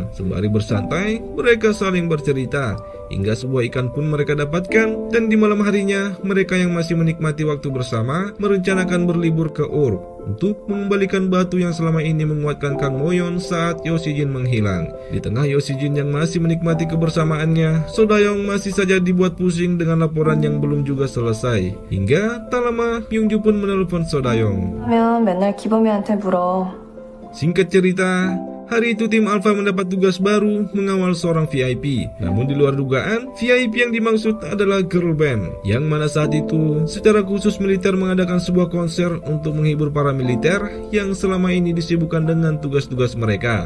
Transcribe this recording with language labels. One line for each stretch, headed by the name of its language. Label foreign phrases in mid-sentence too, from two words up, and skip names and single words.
Indonesian: Sembari bersantai, mereka saling bercerita. Hingga sebuah ikan pun mereka dapatkan, dan di malam harinya, mereka yang masih menikmati waktu bersama merencanakan berlibur ke Urk untuk mengembalikan batu yang selama ini menguatkan Kang Mo-yeon saat Yo Si-jin menghilang. Di tengah Yo Si-jin yang masih menikmati kebersamaannya, So-da-yong masih saja dibuat pusing dengan laporan yang belum juga selesai. Hingga tak lama, Myung-ju pun menelpon So-da-yong.
Korean: 하면 맨날 기범이한테 물어.
Indonesian: Singkat cerita, hari itu tim Alpha mendapat tugas baru mengawal seorang VIP. Namun di luar dugaan, VIP yang dimaksud adalah
English: girl band,
Indonesian: yang mana saat itu secara khusus militer mengadakan sebuah konser untuk menghibur para militer yang selama ini disibukkan dengan tugas-tugas mereka.